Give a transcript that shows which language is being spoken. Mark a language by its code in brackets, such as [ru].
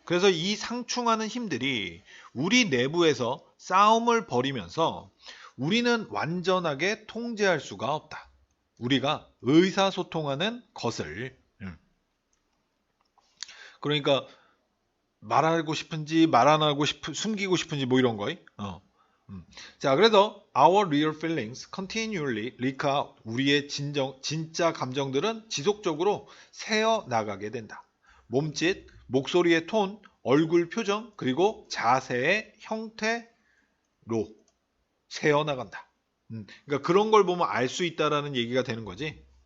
[ko] 그래서 이 상충하는 힘들이 우리 내부에서 싸움을 벌이면서 우리는 완전하게 통제할 수가 없다. 우리가 의사소통하는 것을. 그러니까 말하고 싶은지 말 안 하고 숨기고 싶은지 뭐 이런 거. 자, 그래서 [en] our real feelings continually leak out. [ko] 우리의 진짜 감정들은 지속적으로 새어 나가게 된다. 몸짓, 목소리의 톤, 얼굴 표정, 그리고 자세의 형태로 새어 나간다. 그러니까 그런 걸 보면 알 수 있다라는 얘기가 되는 거지.